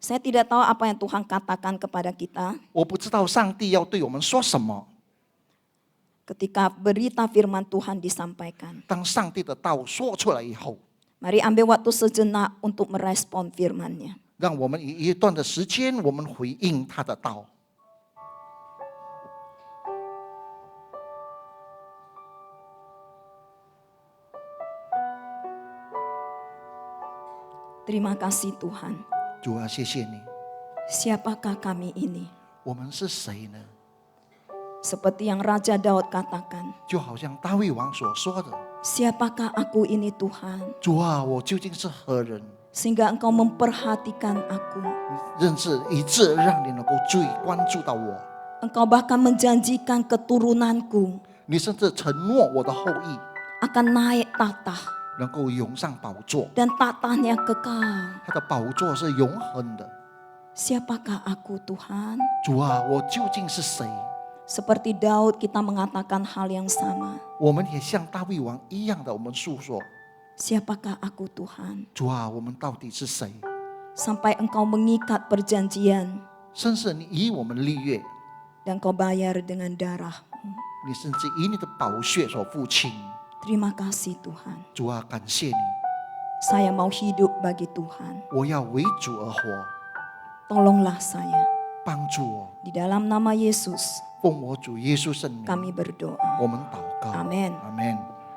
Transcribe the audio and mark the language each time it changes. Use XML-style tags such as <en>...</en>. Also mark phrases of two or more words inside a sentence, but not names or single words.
<id>Saya tidak tahu apa yang Tuhan katakan kepada kita</id> <zh>我不知道上帝要对我们说什么。</zh> <id>ketika berita firman Tuhan disampaikan.</id> <zh>当上帝的道说出来以后，</zh> <id>Mari ambil waktu sejenak untuk merespon firman-Nya.</id> <zh>让我们以一段的时间，我们回应他的道。</zh> <id>Terima kasih Tuhan.</id> <zh>主啊，谢谢你。</zh> <id>Siapakah kami ini?</id> <zh>我们是谁呢？</zh> <id>Seperti yang Raja Daud katakan,</id> <zh>就好像大卫王所说的</zh> <id>siapakah aku ini Tuhan?</id> <zh>主啊，我究竟是何人？</zh> <id>Sehingga Engkau memperhatikan aku.</id> <zh>认识以致让你能够注意关注到我。</zh> <id>Engkau bahkan menjanjikan keturunanku</id> <zh>你甚至承诺我的后裔</zh> <id>akan naik tahta.</id> <zh>能够涌上宝座，</zh> <id>Dan tahtanya kekal.</id> <zh>他的宝座是永恒的。</zh> <id>Siapakah aku Tuhan?</id> <zh>主啊，我究竟是谁？</zh> <id>Seperti Daud kita mengatakan hal yang sama.</id> <zh>我们也像大卫王一样的，我们诉说：</zh> <id>Siapakah aku Tuhan?</id> <zh>主啊，我们到底是谁？</zh> <id>Sampai Engkau mengikat perjanjian</id> <zh>甚至你以我们立约，</zh> <id>dan Kau bayar dengan darah-Mu.</id> <zh>你甚至以你的宝血所付清。</zh> <id>Terima kasih Tuhan.</id> <zh>主啊，感谢你，</zh> <id>Saya mau hidup bagi Tuhan.</id> <zh>我要为主而活，</zh> <id>Tolonglah saya.</id> <zh>帮助我，</zh> <id>Di dalam nama Yesus</id> <zh>奉我主耶稣圣名，</zh> <id>kami berdoa.</id> <zh>我们祷告，</zh> <id>Amin.</id> <zh>阿门。</zh>